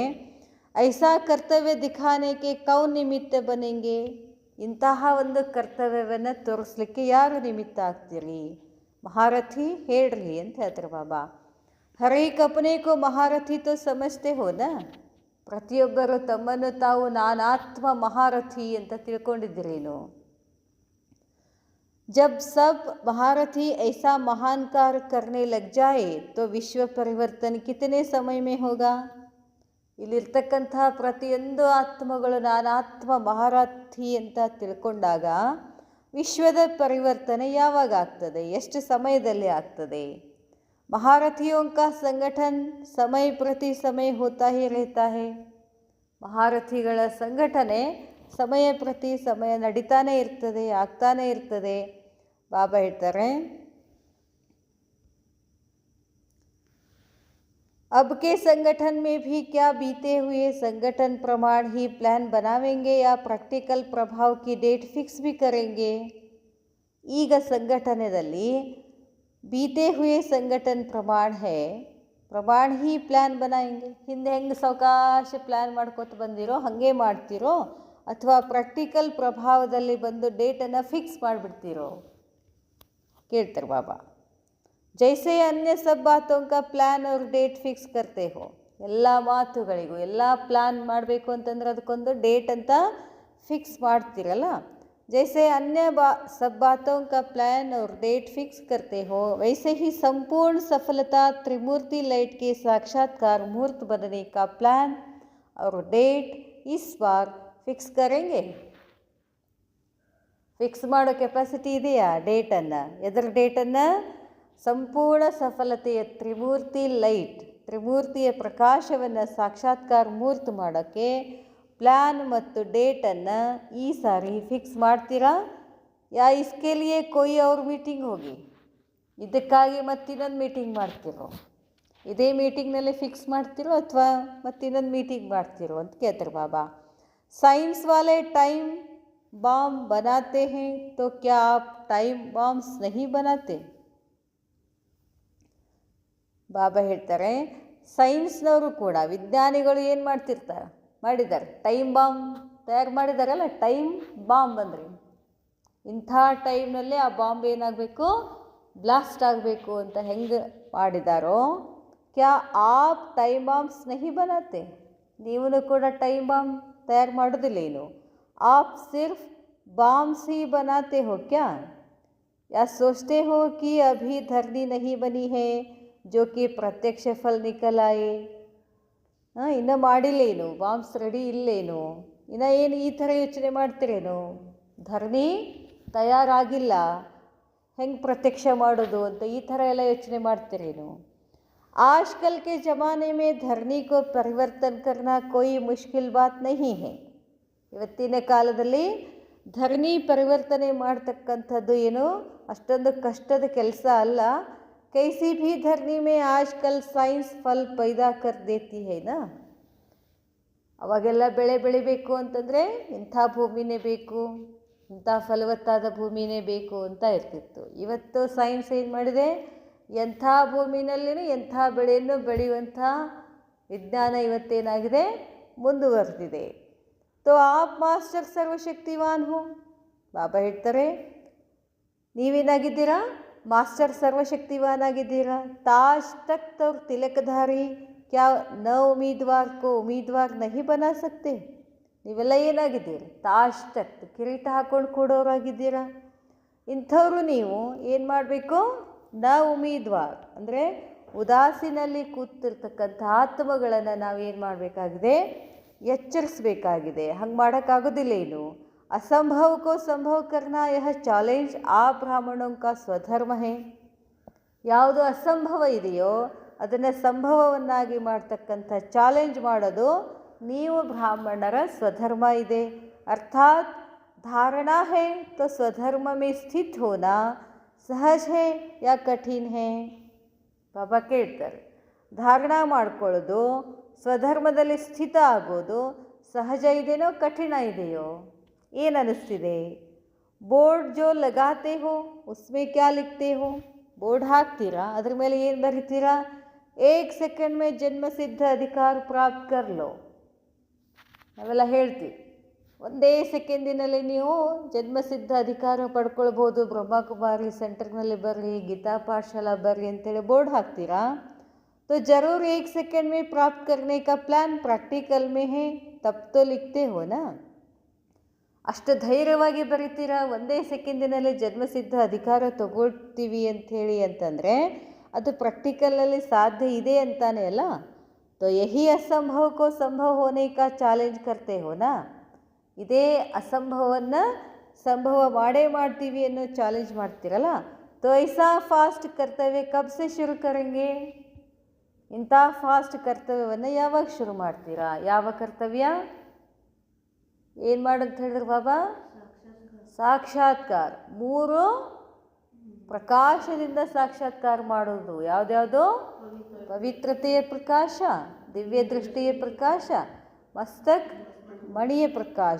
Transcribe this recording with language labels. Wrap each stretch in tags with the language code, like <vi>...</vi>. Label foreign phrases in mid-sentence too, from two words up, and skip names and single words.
<hi>ऐसा कर्तव्य दिखानेगे कौन निमित्त बनेंगे,</hi> <kn>ಇಂತಹ ಒಂದು ಕರ್ತವ್ಯವನ್ನು ತೋರಿಸ್ಲಿಕ್ಕೆ ಯಾರು ನಿಮಿತ್ತ ಆಗ್ತೀರಿ? ಮಹಾರಥಿ ಹೇಳ್ರಿ ಅಂತ ಹೇಳ್ತಾರೆ ಬಾಬಾ.</kn> <hi>हर एक अपने को महारथी तो समझते होद,</hi> <kn>ಪ್ರತಿಯೊಬ್ಬರು ತಮ್ಮನ್ನು ತಾವು ನಾನಾತ್ಮ ಮಹಾರಥಿ ಅಂತ ತಿಳ್ಕೊಂಡಿದ್ದೀರೇನು?</kn> <hi>जब सब महारथी ऐसा महान कार्य करने लग जाए तो विश्व परिवर्तन कितने समय में होगा.</hi> <kn>ಇಲ್ಲಿರ್ತಕ್ಕಂಥ ಪ್ರತಿಯೊಂದು ಆತ್ಮಗಳು ನಾನಾತ್ಮ ಮಹಾರಥಿ ಅಂತ ತಿಳ್ಕೊಂಡಾಗ ವಿಶ್ವದ ಪರಿವರ್ತನೆ ಯಾವಾಗ ಆಗ್ತದೆ, ಎಷ್ಟು ಸಮಯದಲ್ಲಿ ಆಗ್ತದೆ?</kn> <hi>महारथियों का संगठन समय प्रति समय होता ही रहता है.</hi> <kn>ಮಹಾರಥಿಗಳ ಸಂಘಟನೆ ಸಮಯ ಪ್ರತಿ ಸಮಯ ನಡೀತಾನೆ ಇರ್ತದೆ, ಆಗ್ತಾನೆ ಇರ್ತದೆ. ಬಾಬಾ ಹೇಳ್ತಾರೆ,</kn> <hi>अब के संगठन में भी क्या बीते हुए संगठन प्रमाण ही प्लान बनावेंगे या प्रैक्टिकल प्रभाव की</hi> <en>date fix</en> <hi>भी करेंगे.</hi> <kn>ಈಗ ಸಂಘಟನೆಯಲ್ಲಿ</kn> <hi>बीते हुए संगठन प्रमाण है, प्रमाण ही प्लान बनायेंगे.</hi> <kn>ಹಿಂದೆ ಹೆಂಗೆ ಸಾವಕಾಶ ಪ್ಲ್ಯಾನ್ ಮಾಡ್ಕೊತ ಬಂದಿರೋ ಹಾಗೆ ಮಾಡ್ತಿರೋ, ಅಥವಾ ಪ್ರಾಕ್ಟಿಕಲ್ ಪ್ರಭಾವದಲ್ಲಿ ಬಂದು ಡೇಟನ್ನು ಫಿಕ್ಸ್ ಮಾಡಿಬಿಡ್ತೀರೋ ಕೇಳ್ತಾರೆ ಬಾಬಾ.</kn> <hi>जैसे अन्य सब बातों का प्लान और डेट फिक्स करते हो.</hi> <kn>ಎಲ್ಲ ಮಾತುಗಳಿಗೂ ಎಲ್ಲ ಪ್ಲ್ಯಾನ್ ಮಾಡಬೇಕು ಅಂತಂದ್ರೆ ಅದಕ್ಕೊಂದು ಡೇಟ್ ಅಂತ ಫಿಕ್ಸ್ ಮಾಡ್ತೀರಲ್ಲ.</kn> <hi>जैसे अन्य सब बातों का प्लान और</hi> <en>date fix</en> <hi>करते हो, वैसे ही संपूर्ण सफलता त्रिमूर्ति लाइट के साक्षात्कार मुहूर्त बनने का प्लान और डेट इस बार फिक्स करेंगे.</hi> <kn>ಫಿಕ್ಸ್ ಮಾಡೋ ಕೆಪಾಸಿಟಿ ಇದೆಯಾ ಡೇಟನ್ನು? ಎದರ ಡೇಟನ್ನು? ಸಂಪೂರ್ಣ ಸಫಲತೆಯ ತ್ರಿಮೂರ್ತಿ ಲೈಟ್, ತ್ರಿಮೂರ್ತಿಯ ಪ್ರಕಾಶವನ್ನು ಸಾಕ್ಷಾತ್ಕಾರ ಮುಹೂರ್ತ ಮಾಡೋಕ್ಕೆ ಪ್ಲ್ಯಾನ್ ಮತ್ತು ಡೇಟನ್ನು ಈ ಸಾರಿ ಫಿಕ್ಸ್ ಮಾಡ್ತೀರಾ?</kn> <hi>या इसके लिए कोई और मीटिंग होगी</hi> <kn>ಇದಕ್ಕಾಗಿ ಮತ್ತಿನ್ನೊಂದು ಮೀಟಿಂಗ್ ಮಾಡ್ತಿರೋ, ಇದೇ ಮೀಟಿಂಗ್ನಲ್ಲಿ ಫಿಕ್ಸ್ ಮಾಡ್ತಿರೋ ಅಥವಾ ಮತ್ತಿನ್ನೊಂದು ಮೀಟಿಂಗ್ ಮಾಡ್ತಿರೋ ಅಂತ ಕೇಳ್ತಾರೆ ಬಾಬಾ.</kn> <hi>साइंस वाले</hi> <en>time bomb</en> <hi>बनाते हैं तो क्या आप</hi> <en>time bombs</en> <hi>नहीं बनाते?</hi> <kn>ಬಾಬಾ ಹೇಳ್ತಾರೆ, ಸೈನ್ಸ್ನವರು ಕೂಡ ವಿಜ್ಞಾನಿಗಳು ಏನು ಮಾಡಿದ್ದಾರೆ,</kn> <en>time bomb</en> <kn>ತಯಾರು ಮಾಡಿದಾರಲ್ಲ.</kn> <en>time bomb</en> <kn>ಅಂದರೆ ಇಂಥ ಟೈಮ್ನಲ್ಲೇ ಆ ಬಾಂಬ್ ಏನಾಗಬೇಕು, ಬ್ಲಾಸ್ಟ್ ಆಗಬೇಕು ಅಂತ ಹೆಂಗೆ ಮಾಡಿದಾರೋ,</kn> <hi>क्या आप टाइम बॉम्ब्स नहीं बनाते,</hi> <kn>ನೀವು ಕೂಡ</kn> <en>time bomb</en> <kn>ತಯಾರು ಮಾಡೋದಿಲ್ಲ ಏನು?</kn> <hi>आप सिर्फ बॉम्ब्स ही बनाते हो क्या, या सोचते हो कि अभी धरनी नहीं बनी है जो कि प्रत्यक्ष फल निकल आए.</hi> <kn>ಇನ್ನೂ ಮಾಡಿಲ್ಲೇನು, ಬಾಂಬ್ಸ್ ರೆಡಿ ಇಲ್ಲೇನು, ಇನ್ನು ಏನು ಈ ಥರ ಯೋಚನೆ ಮಾಡ್ತೀರೇನು? ಧರಣಿ ತಯಾರಾಗಿಲ್ಲ, ಹೆಂಗೆ ಪ್ರತ್ಯಕ್ಷ ಮಾಡೋದು ಅಂತ ಈ ಥರ ಎಲ್ಲ ಯೋಚನೆ ಮಾಡ್ತೀರೇನು?</kn> <hi>आजकल के ज़माने में धरनी को परिवर्तन करना कोई मुश्किल बात नहीं है.</hi> <kn>ಇವತ್ತಿನ ಕಾಲದಲ್ಲಿ ಧರಣಿ ಪರಿವರ್ತನೆ ಮಾಡ್ತಕ್ಕಂಥದ್ದು ಏನು ಅಷ್ಟೊಂದು ಕಷ್ಟದ ಕೆಲಸ ಅಲ್ಲ.</kn> <hi>कैसी भी धरनी में आजकल साइंस फल पैदा कर देती है ना.</hi> <kn>ಅವಾಗೆಲ್ಲ ಬೆಳೆ ಬೆಳಿಬೇಕು ಅಂತಂದರೆ ಇಂಥ ಭೂಮಿನೇ ಬೇಕು, ಇಂಥ ಫಲವತ್ತಾದ ಭೂಮಿನೇ ಬೇಕು ಅಂತ ಇರ್ತಿತ್ತು. ಇವತ್ತು ಸೈನ್ಸ್ ಏನು ಮಾಡಿದೆ, ಎಂಥ ಭೂಮಿನಲ್ಲಿನೂ ಎಂಥ ಬೆಳೆಯನ್ನು ಬೆಳೆಯುವಂಥ ವಿಜ್ಞಾನ ಇವತ್ತೇನಾಗಿದೆ, ಮುಂದುವರೆದಿದೆ.</kn> <hi>तो आप मास्टर सर्वशक्तिवान हो.</hi> <kn>ಬಾಬಾ ಹೇಳ್ತಾರೆ, ನೀವೇನಾಗಿದ್ದೀರಾ? ಮಾಸ್ಟರ್ ಸರ್ವಶಕ್ತಿವಾನ್ ಆಗಿದ್ದೀರಾ.</kn> <hi>ताज तख्त और ತಿಲಕಧಾರಿ क्या न उम्मीदवार को उम्मीदवार नहीं बना सकते.</hi> <kn>ನೀವೆಲ್ಲ ಏನಾಗಿದ್ದೀರಿ?</kn> <hi>ताज तख्त,</hi> <kn>ಕಿರೀಟ ಹಾಕ್ಕೊಂಡು ಕೂಡೋರಾಗಿದ್ದೀರಾ. ಇಂಥವ್ರು ನೀವು ಏನು ಮಾಡಬೇಕು? ನ ಉಮೀದ್ವಾರ್ ಅಂದರೆ ಉದಾಸಿನಲ್ಲಿ ಕೂತಿರ್ತಕ್ಕಂಥ ಆತ್ಮಗಳನ್ನು ನಾವೇನು ಮಾಡಬೇಕಾಗಿದೆ, ಎಚ್ಚರಿಸಬೇಕಾಗಿದೆ. ಹಂಗೆ ಮಾಡೋಕ್ಕಾಗೋದಿಲ್ಲ ಏನು?</kn> <hi>असंभव को संभव करना यह चैलेंज आप ब्राह्मणों का स्वधर्म है.</hi> <kn>ಯಾವುದು ಅಸಂಭವ ಇದೆಯೋ ಅದನ್ನು ಸಂಭವವನ್ನಾಗಿ ಮಾಡ್ತಕ್ಕಂಥ ಚಾಲೆಂಜ್ ಮಾಡೋದು ನೀವು ಬ್ರಾಹ್ಮಣರ ಸ್ವಧರ್ಮ ಇದೆ.</kn> <hi>ಅರ್ಥಾತ್ धारणा है तो स्वधर्म में स्थित होना सहज है या कठिन है.</hi> <kn>ಬಾಬಾ ಕೇಳ್ತಾರೆ, ಧಾರಣ ಮಾಡ್ಕೊಳ್ಳೋದು, ಸ್ವಧರ್ಮದಲ್ಲಿ ಸ್ಥಿತ ಆಗೋದು ಸಹಜ ಇದೆಯೋ ಕಠಿಣ ಇದೆಯೋ? ಏನು ಅನ್ನಿಸ್ತಿದೆ?</kn> <hi>बोर्ड जो लगाते हो उसमें क्या लिखते हो?</hi> <kn>ಬೋರ್ಡ್ ಹಾಕ್ತೀರಾ, ಅದ್ರ ಮೇಲೆ ಏನು ಬರೀತೀರಾ?</kn> <hi>1 सेकंड में जन्मसिद्ध अधिकार प्राप्त कर लो.</hi> <kn>ನಾವೆಲ್ಲ ಹೇಳ್ತೀವಿ, ಒಂದೇ ಸೆಕೆಂಡಿನಲ್ಲಿ ನೀವು ಜನ್ಮಸಿದ್ಧ ಅಧಿಕಾರ ಪಡ್ಕೊಳ್ಬೋದು, ಬ್ರಹ್ಮಕುಮಾರಿ ಸೆಂಟರ್ನಲ್ಲಿ ಬರ್ರಿ, ಗೀತಾ ಪಾಠಶಾಲಾ ಬರ್ರಿ ಅಂತೇಳಿ ಬೋರ್ಡ್ ಹಾಕ್ತೀರಾ.</kn> <hi>तो ज़रूर 1 सेकंड में प्राप्त करने का प्लान प्रैक्टिकल में है, तब तो लिखते हो ना.</hi> <kn>ಅಷ್ಟು ಧೈರ್ಯವಾಗಿ ಬರೀತೀರಾ, ಒಂದೇ ಸೆಕೆಂಡಿನಲ್ಲಿ ಜನ್ಮಸಿದ್ಧ ಅಧಿಕಾರ ತಗೊಳ್ತೀವಿ ಅಂಥೇಳಿ ಅಂತಂದರೆ ಅದು ಪ್ರಾಕ್ಟಿಕಲಲ್ಲಿ ಸಾಧ್ಯ ಇದೆ ಅಂತಾನೆ ಅಲ್ಲ.</kn> <hi>तो यही असंभव को संभव होने का चैलेंज करते हो ना.</hi> <kn>ಇದೇ ಅಸಂಭವವನ್ನು ಸಂಭವ ಮಾಡೇ ಮಾಡ್ತೀವಿ ಅನ್ನೋ ಚಾಲೆಂಜ್ ಮಾಡ್ತೀರಲ್ಲ.</kn> <hi>तो ऐसा फास्ट कर्तव्य कब से शुरू करेंगे?</hi> <kn>ಇಂಥ ಫಾಸ್ಟ್ ಕರ್ತವ್ಯವನ್ನು ಯಾವಾಗ ಶುರು ಮಾಡ್ತೀರಾ? ಯಾವ ಕರ್ತವ್ಯ? ಏನು ಮಾಡಂತ ಹೇಳಿದ್ರು ಬಾಬಾ? ಸಾಕ್ಷಾತ್ಕಾರ. 3 ಪ್ರಕಾಶದಿಂದ ಸಾಕ್ಷಾತ್ಕಾರ ಮಾಡೋದು. ಯಾವುದ್ಯಾವುದು? ಪವಿತ್ರತೆಯ ಪ್ರಕಾಶ, ದಿವ್ಯ ದೃಷ್ಟಿಯ ಪ್ರಕಾಶ, ಮಸ್ತಕ್ ಮಣಿಯ ಪ್ರಕಾಶ.</kn>